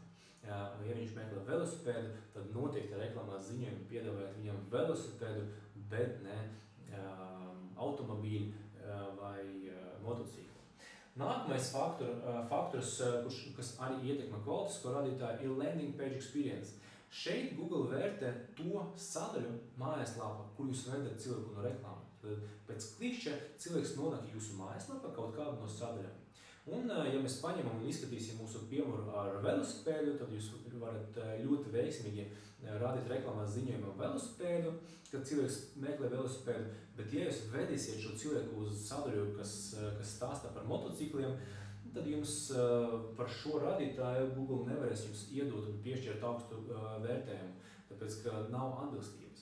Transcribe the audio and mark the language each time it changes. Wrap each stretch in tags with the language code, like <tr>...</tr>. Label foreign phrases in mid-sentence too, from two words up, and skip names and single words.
<lv>Ja viņš meklē velosipēdu, tad noteikti reklāmas ziņojumu piedāvājat viņam velosipēdu, bet ne automobīļu vai motociklu. Nākamais faktors, kas arī ietekmē kvalitatīvo rādītāju, ir</lv> <en>landing page experience.</en> <lv>Šeit Google vērtē to sadaļu mājaslapā, kur jūs vedat cilvēku no reklāmas. Pēc klikšķa cilvēks nonāk jūsu mājaslapā kaut kādu no sadaļām. Un, ja mēs paņemam un izskatīsim mūsu piemēru ar velosipēdu, tad jūs varat ļoti veiksmīgi rādīt reklāmās ziņojumu velosipēdu, kad cilvēks meklē velosipēdu, bet ja jūs vedīsiet šo cilvēku uz sadaļu, kas stāstā par motocikliem, tad jums par šo radītāju Google nevarēs jums iedot un piešķirt augstu vērtējumu, tāpēc, ka nav atbilstības.</lv>